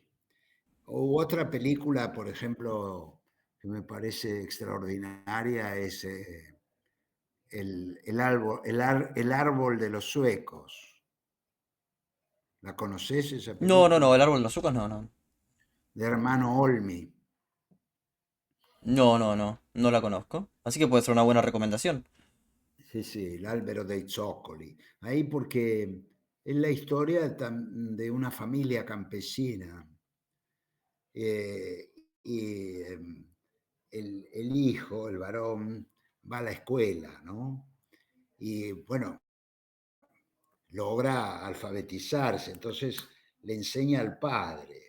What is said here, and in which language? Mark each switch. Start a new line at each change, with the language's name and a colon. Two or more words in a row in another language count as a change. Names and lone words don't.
Spanish: O otra película, por ejemplo, que me parece extraordinaria es el árbol de los suecos. ¿La conoces esa No, no, no, película? el árbol de los sucos no, no. De hermano Olmi. No, no, no, no la conozco. Así que puede ser una buena recomendación. Sí, sí, l'albero dei zoccoli. Ahí porque es la historia de una familia campesina eh, y el hijo, el varón, va a la escuela, ¿no? Y bueno, logra alfabetizarse, entonces le enseña al padre.